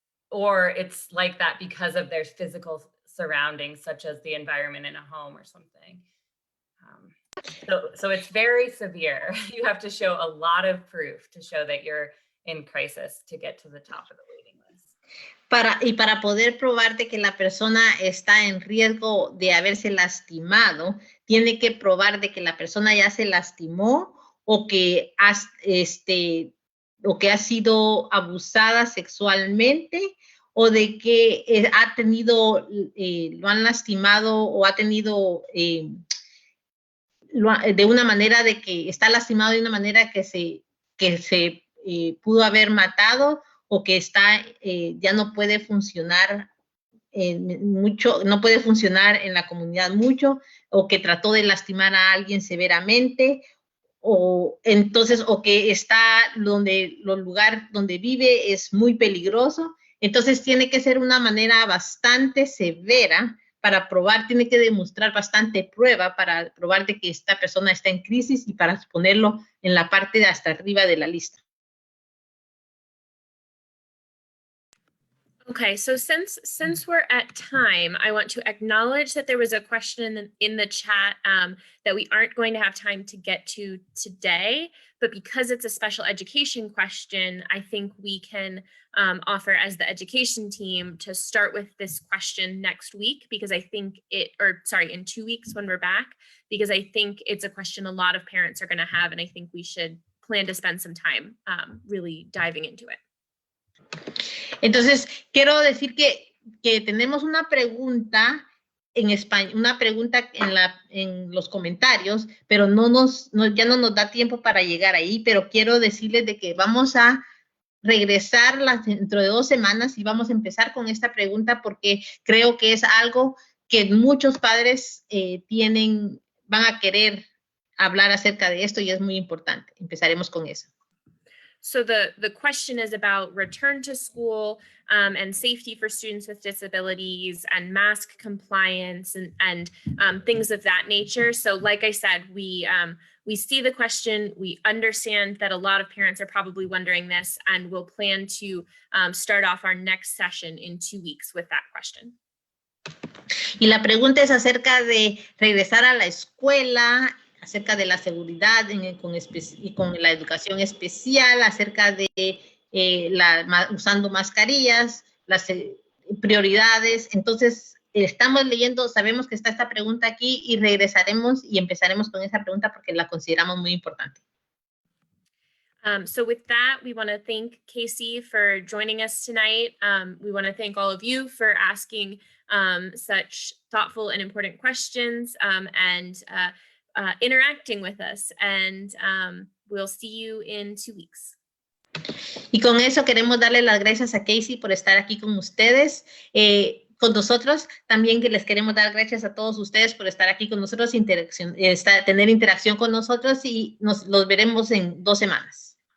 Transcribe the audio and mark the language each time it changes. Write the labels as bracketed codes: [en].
[en] Or it's like that because of their physical surroundings, such as the environment in a home or something. So it's very severe. You have to show a lot of proof to show that you're in crisis to get to the top of the waiting list. [es] Para poder probarte que la persona está en riesgo de haberse lastimado, tiene que probar de que la persona ya se lastimó o que ha sido abusada sexualmente, o de que ha tenido, lo han lastimado o ha tenido de una manera de que está lastimado de una manera que se pudo haber matado, o que ya no puede funcionar mucho, no puede funcionar en la comunidad mucho, o que trató de lastimar a alguien severamente, o que está el lugar donde vive es muy peligroso. Entonces tiene que ser una manera bastante severa para probar, tiene que demostrar bastante prueba para probar de que esta persona está en crisis y para ponerlo en la parte de hasta arriba de la lista. [en] Okay, so since we're at time, I want to acknowledge that there was a question in the chat that we aren't going to have time to get to today, but because it's a special education question, I think we can offer as the education team to start with this question next week, because I think in 2 weeks when we're back, because I think it's a question a lot of parents are going to have, and I think we should plan to spend some time really diving into it. [es] Entonces, quiero decir que tenemos una pregunta en español, una pregunta en los comentarios, pero ya no nos da tiempo para llegar ahí, pero quiero decirles de que vamos a regresar dentro de 2 semanas y vamos a empezar con esta pregunta, porque creo que es algo que muchos padres van a querer hablar acerca de esto y es muy importante. Empezaremos con eso. [en] So the question is about return to school and safety for students with disabilities and mask compliance and things of that nature. So like I said, we see the question, we understand that a lot of parents are probably wondering this, and we'll plan to start off our next session in 2 weeks with that question. [es] Y la pregunta es acerca de regresar a la escuela, acerca de la seguridad con la educación especial, acerca de usando mascarillas, las prioridades. Entonces, estamos leyendo, sabemos que está esta pregunta aquí y regresaremos y empezaremos con esa pregunta porque la consideramos muy importante. [en] So with that, we want to thank Casey for joining us tonight. We want to thank all of you for asking such thoughtful and important questions and interacting with us, and we'll see you in 2 weeks. [es] Y con eso queremos darle las gracias a Casey por estar aquí con ustedes, con nosotros. También que les queremos dar gracias a todos ustedes por estar aquí con nosotros, tener interacción con nosotros, y los veremos en 2 semanas.